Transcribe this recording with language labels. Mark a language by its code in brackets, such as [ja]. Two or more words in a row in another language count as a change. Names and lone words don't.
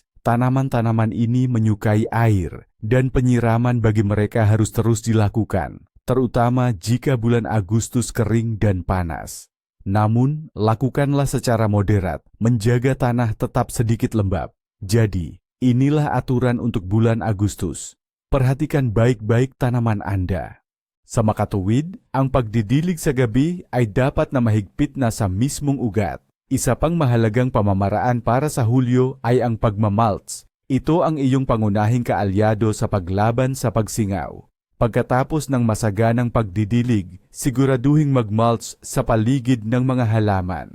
[id] Tanaman-tanaman ini menyukai air, dan penyiraman bagi mereka harus terus dilakukan, terutama jika bulan Agustus kering dan panas. Namun, lakukanlah secara moderat, menjaga tanah tetap sedikit lembab. Jadi, inilah aturan untuk bulan Agustus. Perhatikan baik-baik tanaman Anda. [tl] Sa makatuwid, ang pagdidilig sa gabi ay dapat na mahigpit na sa mismong ugat. Isa pang mahalagang pamamaraan para sa Hulyo ay ang pagmamalts. Ito ang iyong pangunahing kaalyado sa paglaban sa pagsingaw. Pagkatapos ng masaganang pagdidilig, siguraduhing magmulch sa paligid ng mga halaman.